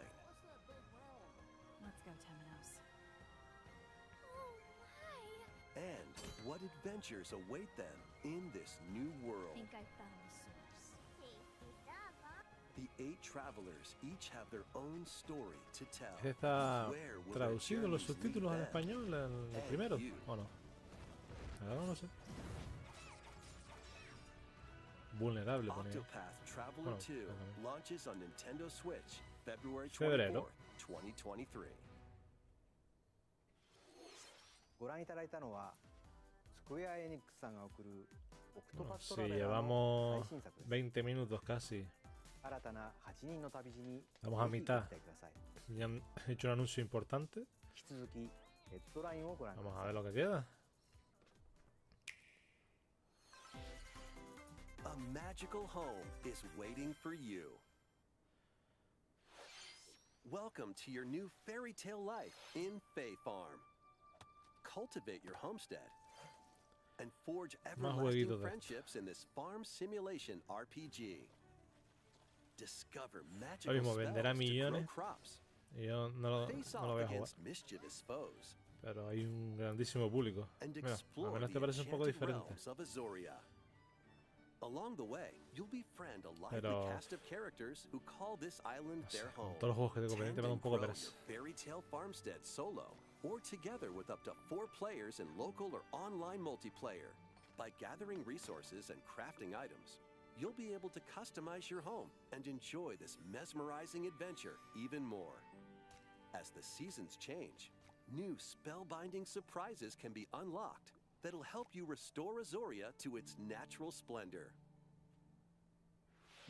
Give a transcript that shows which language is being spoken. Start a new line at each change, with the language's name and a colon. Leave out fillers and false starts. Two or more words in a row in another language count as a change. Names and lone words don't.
English: Let's go, Temenos. Oh my! And what adventures await them in this new I world? think I found the source. Tasty stuff, huh? The 8 travelers each have their own story to tell.
Spanish: ¿Está
English: Where will their
Spanish: traducido los
English: journeys
Spanish: subtítulos al
English: lead them?
Spanish: español en el primero o no? Ahora no sé. Vulnerable ponía.
English: Octopath Traveler
Spanish: Bueno, 2 obviamente.
English: launches on Nintendo Switch February 24th,
Spanish: Febrero. 2023.
Japanese: ご覧いただいたのはスクエア・エニックスさんが送るオクト
Spanish: Bueno,
Japanese: パスト
Spanish: si
Japanese: ラベラーの
Spanish: llevamos
Japanese: 最新作です。
Spanish: 20 minutos casi.
Japanese: 新たな8人の旅路に
Spanish: Estamos a
Japanese: ぜひ
Spanish: mitad.
Japanese: ご期待ください。
Spanish: Ya han hecho un anuncio importante.
Japanese: 引き続きヘッドラインをご覧くだ
Spanish: Vamos
Japanese: さ
Spanish: a
Japanese: い。
Spanish: ver lo que queda.
English: A magical home is waiting for you. Welcome to your new fairy tale life in Fae Farm. Cultivate your homestead and forge everlasting
Spanish: jueguitos de
English: friendships in this farm simulation RPG. Discover
Spanish: Ahora
English: magical
Spanish: mismo
English: spells
Spanish: venderá
English: to grow
Spanish: millones.
English: crops.
Spanish: Y yo no
English: Face
Spanish: lo
English: off
Spanish: voy a jugar.
English: against mischievous foes
Spanish: Pero hay un grandísimo público.
English: and
Spanish: Mira, al
English: explore
Spanish: menos
English: the
Spanish: te parece un poco
English: enchanted
Spanish: diferente.
English: realms of Azoria. Along the way, you'll befriend a lively
Spanish: Pero-
English: cast of characters who call this island
Spanish: No sé,
English: their
Spanish: con
English: home.
Spanish: todos los juegos que tengo
English: Tend
Spanish: pendiente me da
English: and
Spanish: un poco
English: grow
Spanish: pereza.
English: your fairy tale farmstead solo or together with up to 4 players in local or online multiplayer. By gathering resources and crafting items, you'll be able to customize your home and enjoy this mesmerizing adventure even more. As the seasons change, new spellbinding surprises can be unlocked that'll help you restore Azoria to its natural splendor.